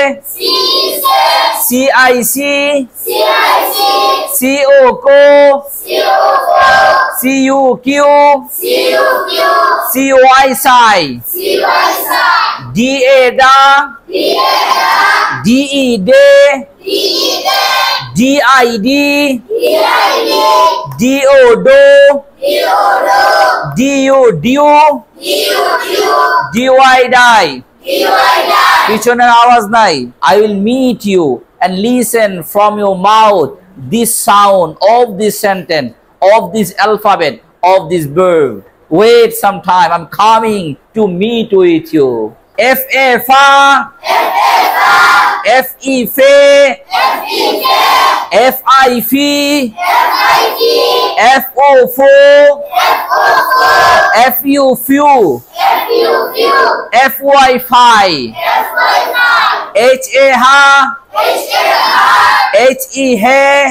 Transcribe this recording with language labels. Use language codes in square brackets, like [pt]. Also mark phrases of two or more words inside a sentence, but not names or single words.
[en] C I C, C O ko, C U Q, C Y sai, D A da, D E de, D I D, D O do, D U diu, D Y die. [bn] পিছনের আওয়াজ নাই। [en] I will meet you and listen from your mouth this sound of this sentence, of this alphabet, of this verb. Wait some time, I'm coming to meet with you. F A fa, F E fe, F I fi, F O fo, F U few, F Y fi, H A ha, H E he,